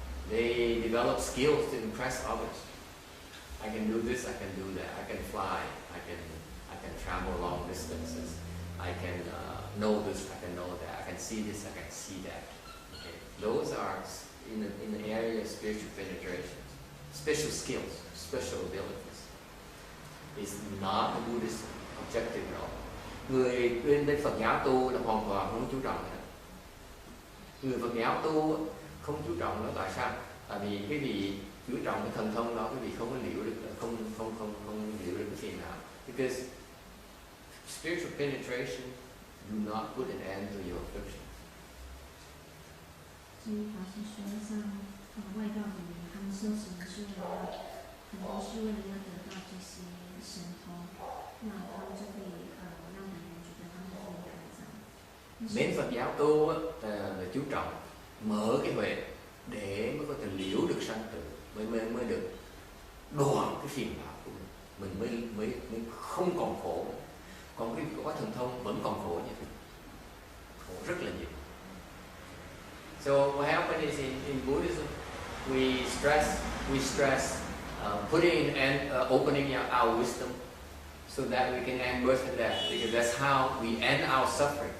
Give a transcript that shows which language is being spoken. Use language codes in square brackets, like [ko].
[en] They develop skills to impress others. I can do this, I can do that, I can fly, I can travel long distances, I can know this, I can know that, I can see this, I can see that. Okay. Those are in the area of spiritual penetration, special skills, special abilities. It's not a Buddhist objective at all. [vi] Người bên Phật giáo tu là hoàn toàn không chú trọng nữa. Người Phật giáo tu không chú trọng nữa, tại sao? Tại vì cái vị chú trọng cái thần thông đó, cái vị không có liễu được, không liễu được cái phiền não. [en] Because spiritual penetration do not put an end to your affliction. [zh] 所以法师说，像外道的人，他们修行是为了很多是为了要得到这些神通，那他们就会让别人觉得他们很厉害这样。 [vi] Bên Phật giáo tu là chú trọng mở cái huệ để mới có thể liễu được sanh tử, mới được đoạn cái phiền não của mình, mới không còn khổ. Còn cái có thần thông vẫn còn khổ như thế, khổ rất là nhiều. [en] So what happened is in Buddhism, we stress putting and opening our wisdom so that we can end birth and death, because that's how we end our suffering.